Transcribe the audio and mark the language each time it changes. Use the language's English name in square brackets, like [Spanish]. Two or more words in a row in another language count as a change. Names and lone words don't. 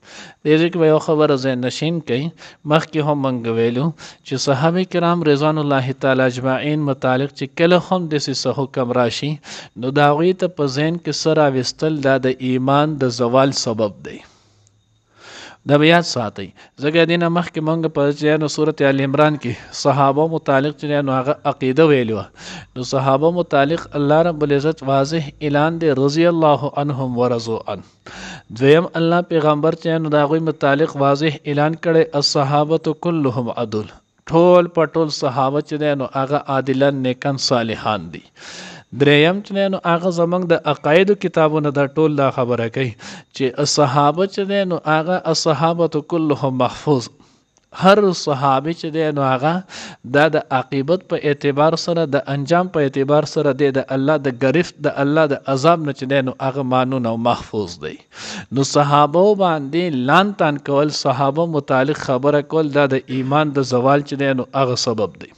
[Pashto] دې ځای کې به یو خبره ذهن نشین کوي، مخکې هم موږ ویلو چې صحابه کرام [Arabic] رضوان الله تعالی اجمعین [Pashto] متعلق چې کله هم داسې څه حکم راشي نو د هغوی ته په ذهن کې څه راویستل دا د ایمان د زوال سبب دی. دا به یاد ساتئ. ځکه دې نه مخکې موږ په نو صورت آل عمران کې صحابه متعلق چې نو هغه عقیده ویلې وه، نو صحابه متعلق الله [Arabic] رب العزت [Pashto] واضح اعلان دی [Arabic] رضی الله عنهم ورضوا عنه. [Pashto] دویم الله پیغمبر چې نو د هغوی متعلق واضح اعلان کړی [Arabic] الصحابة كلهم عدل، [Pashto] ټول په ټول صحابه چې دی نو هغه عادلان نیکان صالحان دي. دریم چې نو هغه زمونږ د عقایدو کتابونه دا ټول دا خبره کوي چې صحابه چې دی نو هغه [Arabic] الصحابة كلهم محفوظ، [Pashto] هر صحابي چې دی نو هغه دا د عاقبت په اعتبار سره د انجام په اعتبار سره دی د الله د گرفت د الله د عذاب نه چې دی نو هغه مانون او محفوظ دی. نو صحابه باندې لان تان کول، صحابه متعلق خبره کول دا د ایمان د زوال چې دی نو هغه سبب دی.